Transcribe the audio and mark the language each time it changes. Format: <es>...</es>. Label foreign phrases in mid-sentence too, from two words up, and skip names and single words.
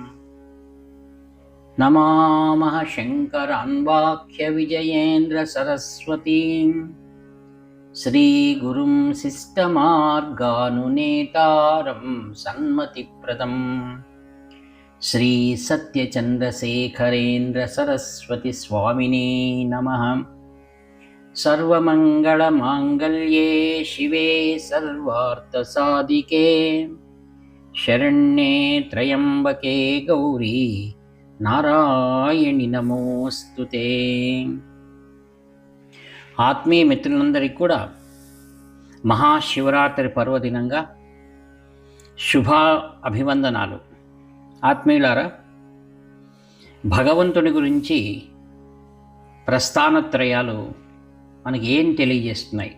<sa>नमामः शङ्करान्वाख्यविजयेन्द्रसरस्वतीं श्रीगुरुं शिष्टमार्गानुनेतारं सन्मतिप्रदं श्रीसत्यचन्द्रशेखरेन्द्रसरस्वतीस्वामिने नमः। सर्वमङ्गलमाङ्गल्ये शिवे सर्वार्थसाधिके शरण्ये त्र्यम्बके गौरी నారాయణి నమోస్తుతే.</sa> <te>ఆత్మీయ మిత్రులందరికీ కూడా మహాశివరాత్రి పర్వదినంగా శుభ అభివందనాలు. ఆత్మీయులారా, భగవంతుని గురించి ప్రస్థానత్రయాలు మనకి ఏం తెలియజేస్తున్నాయి?</te>